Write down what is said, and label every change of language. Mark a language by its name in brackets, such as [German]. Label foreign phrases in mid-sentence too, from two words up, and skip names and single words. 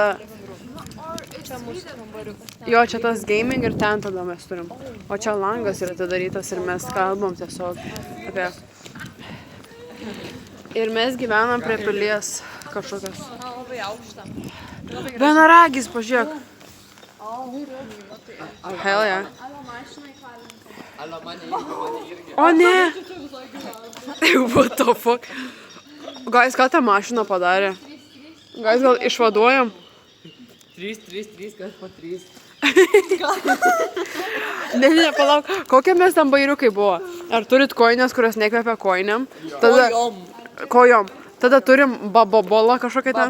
[Lithuanian] Čia mūsų kambariukas. Jo, čia tas gaming ir ten tada mes turim. O čia langas yra atidarytas ir mes kalbam tiesiog apie... Ir mes gyvenam prie pilies kažkokios. Man labai aukšta. Vienaragis, pažiūrėk. [English] Hell yeah. [Lithuanian] O ne! [English] What the fuck? [Lithuanian] Guys, ką tą mašiną padarė? Guys, gal išvaduojam? 3, kas po 3. Ne, palauk. Kokie mes tam bairiukai buvo? Ar turit koinės, kurios nekvepia koinėm? Tada... Kojom. Tada turim babobolą kažkokią ten.